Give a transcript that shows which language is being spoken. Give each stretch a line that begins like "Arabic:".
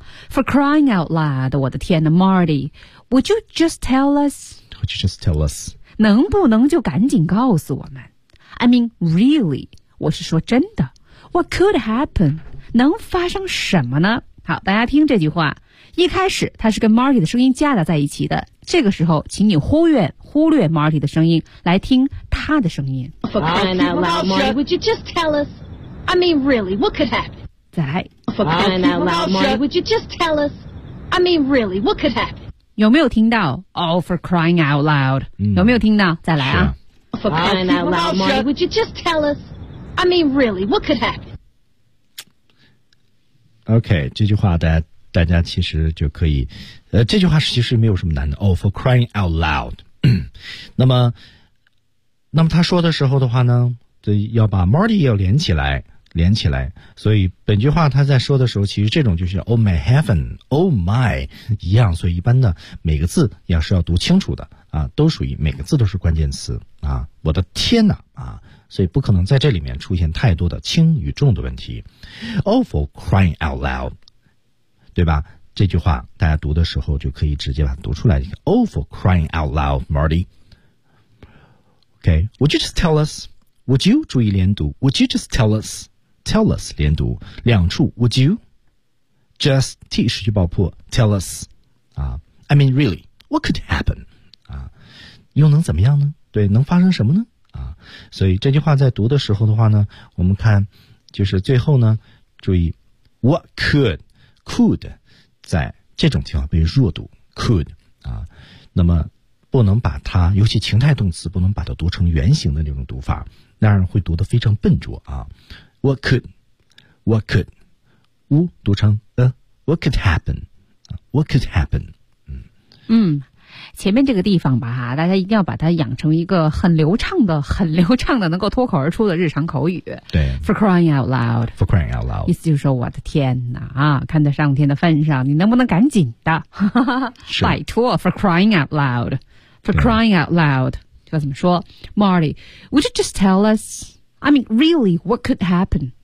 English: For crying out loud,
Chinese: 我的天哪
English: Marty, would you just tell us? Would you just tell us?
Chinese: 能不能就赶紧告诉我们？
English: I mean, really,
Chinese: 我是说真的
English: What could happen?
Chinese: 能发生什么呢？好，大家听这句话，一开始它是跟 Marty 的声音夹杂在一起的，这个时候请你忽略 Marty 的声音，来听他的声音。
English: For crying out loud, Marty, would you just tell us? I mean, really, what could happen?
Chinese: 再来。
English: For crying out loud, Marty, would you just tell us? I mean, really, what could happen?
Chinese: 有没有听到
English: Oh, for crying out loud、嗯、
Chinese: 有没有听到？再来啊。
English: For crying out loud, Marty, would you just tell usI mean, really, what could happen?
Chinese: Okay, 这句话大家其实就可以，这句话其实没有什么难的。
English: Oh, for crying out loud.
Chinese: 那么他说的时候的话呢，这要把 Marty 要连起来。所以本句话他在说的时候，其实这种就是
English: Oh my heaven, Oh my
Chinese: 一样。所以一般的每个字要是要读清楚的啊，都属于每个字都是关键词啊。我的天哪啊！所以不可能在这里面出现太多的轻与重的问题。
English: Oh, for crying out loud, 对吧？
Chinese: 这句话大家读的时候就可以直接把它读出来。
English: Oh, for crying out loud, Marty. Okay, would you just tell us? Would you
Chinese: 注意连读
English: ？Would you just tell us? Tell us
Chinese: 连读两处。
English: Would you just T
Chinese: 失去爆破
English: ？Tell us 啊、？I mean, really, what could happen?
Chinese: 啊，又能怎么样呢？对，能发生什么呢？啊，所以这句话在读的时候的话呢，我们看就是最后呢，注意 what could 在这种情况被弱读 could 啊，那么不能把它，尤其情态动词不能把它读成原形的那种读法，那样会读得非常笨拙啊。
English: What could
Chinese: 乌读成
English: what could happen what could happen 嗯。
Chinese: 前面这个地方吧，哈，大家一定要把它养成一个很流畅的，能够脱口而出的日常口语。对，
English: for crying out loud，
Chinese: 意思就是说，我的天哪啊，看在上天的份上，你能不能赶紧的，拜托 ，for crying out loud， 就怎么说 ，
English: Marty，would you just tell us？I mean, really, what could happen？